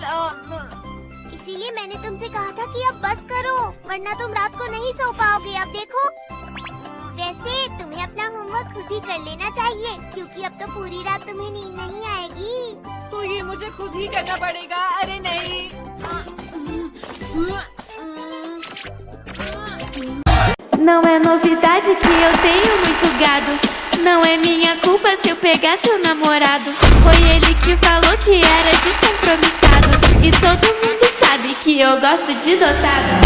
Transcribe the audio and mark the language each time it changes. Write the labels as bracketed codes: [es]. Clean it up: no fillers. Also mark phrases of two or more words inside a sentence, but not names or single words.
[hi] इसीलिए मैंने तुमसे कहा था कि अब बस करो वरना तुम रात को नहीं सो पाओगे। अब देखो, वैसे तुम्हें अपना होमवर्क खुद ही कर लेना चाहिए, क्योंकि अब तो पूरी रात तुम्हें नींद नहीं आएगी। तो ये मुझे खुद ही करना पड़ेगा। अरे नहीं। [pt] Não é novidade que eu tenho muito gado. Não é minha culpa se eu pegar seu namorado. Foi ele que falou que era descompromissado. E todo mundo sabe que eu gosto de dotado.